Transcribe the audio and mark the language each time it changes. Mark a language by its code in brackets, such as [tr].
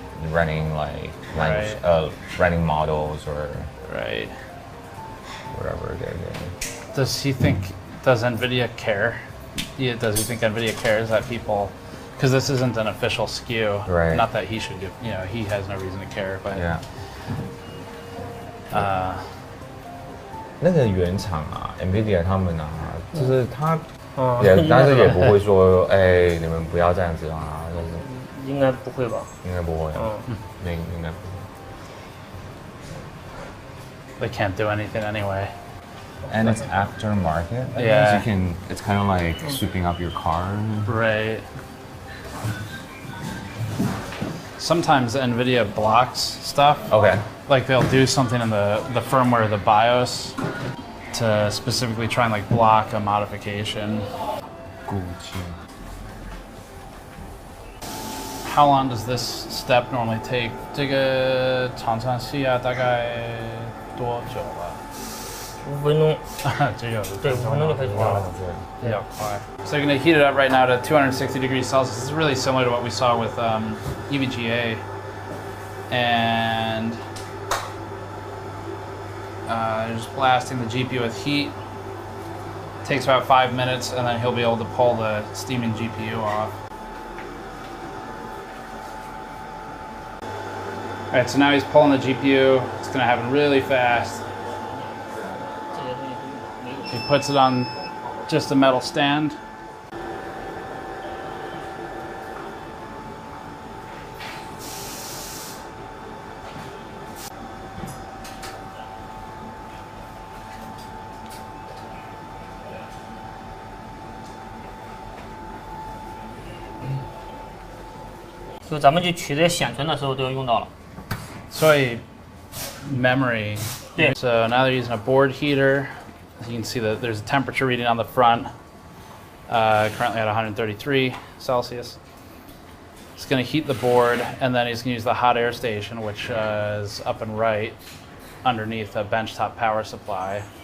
[en] Running like running models or whatever they're doing. Does Nvidia care? Yeah, does he think Nvidia cares that people? Because this isn't an official SKU. Right. Not that he should do. You know, he has no reason to care. But yeah. [zh] 那个原厂啊 ，Nvidia 他们啊，就是他但是也不会说，哎，你们不要这样子啊。应该不会吧？应该不会。应该不会。 [en] They can't do anything anyway. And it's aftermarket. Yeah. It's kind of like sweeping up your car. Right. Sometimes Nvidia blocks stuff. Okay. Like they'll do something in the firmware of the BIOS to specifically try and like block a modification. How long does this step normally take? [zh] 这个常常需要大概多久了？5分钟。只有对，5分钟就可以出来了。比较快。 [en] So you're going to heat it up right now to 260 degrees Celsius. This is really similar to what we saw with EVGA. And just blasting the GPU with heat. Takes about 5 minutes, and then he'll be able to pull the steaming GPU off. Alright, so now he's pulling the GPU. It's going to happen really fast. He puts it on just a metal stand. [zh] So 咱们去取这些显存的时候都要用到了。所以 memory. [en] So now they're using a board heater. You can see that there's a temperature reading on the front, currently at 133 Celsius. It's going to heat the board, and then he's going to use the hot air station, which is up and right underneath a benchtop power supply.